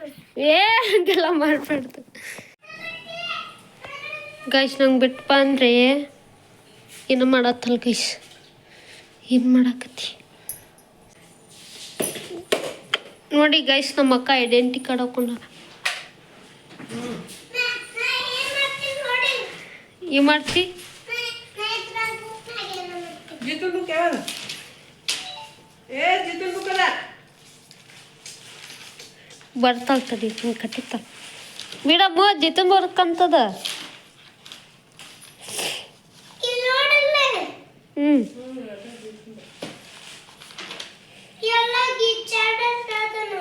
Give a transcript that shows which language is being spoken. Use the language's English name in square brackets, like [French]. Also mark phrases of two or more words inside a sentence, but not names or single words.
[Kannada] ಏ ಹಂಗೆಲ್ಲ ಮಾಡಬಾರ್ದು ಗೈಸ್ ನಂಗೆ ಬಿಟ್ಟಪ್ಪ ಅಂದರೆ ಏನೋ ಮಾಡತ್ತಲ್ಲ ಗೈಸ್ ಏನು ಮಾಡಾಕತ್ತಿ ನೋಡಿ ಗೈಸ್ ನಮ್ಮ ಅಕ್ಕ ಐಡೆಂಟಿ ಕಾರ್ಡ್ ಹಾಕೊಂಡಾರ ಏನು ಮಾಡ್ತಿ [Hindi] जीतू तू क्या ए जीतू तू करा [Kannada] ಬರ್ತಾಳ ತಡಿ ಹಿಂಗೆ ಕಟ್ಟಿತ್ತಾಳ ಬಿಡಮ್ಮ ಜಿತನ್ ಬರ್ಕಂತದ ಹ್ಞೂ ಎಲ್ಲ ಗಿಚ್ಚಾಡೋದು